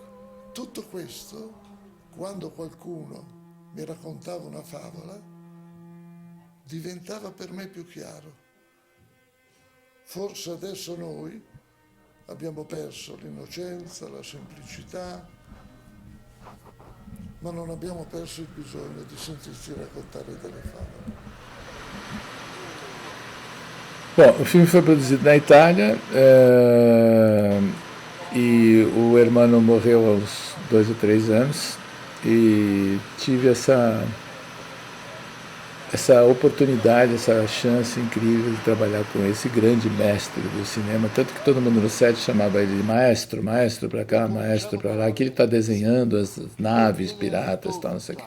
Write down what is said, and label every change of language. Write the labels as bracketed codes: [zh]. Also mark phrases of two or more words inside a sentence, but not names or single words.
[it] Tutto questo, quando qualcuno mi raccontava una favola, diventava per me più chiaro. Forse adesso noi abbiamo perso l'innocenza, la semplicità, ma non abbiamo perso il bisogno di sentirci raccontare delle favole. [pt] Bom, o filme foi produzido na Itália, e o Ermanno morreu aos 2 ou 3 anos e tive essa oportunidade, essa chance incrível de trabalhar com esse grande mestre do cinema, tanto que todo mundo no set chamava ele de maestro, maestro para cá, maestro para lá, aqui ele está desenhando as naves piratas e tal, não sei o quê.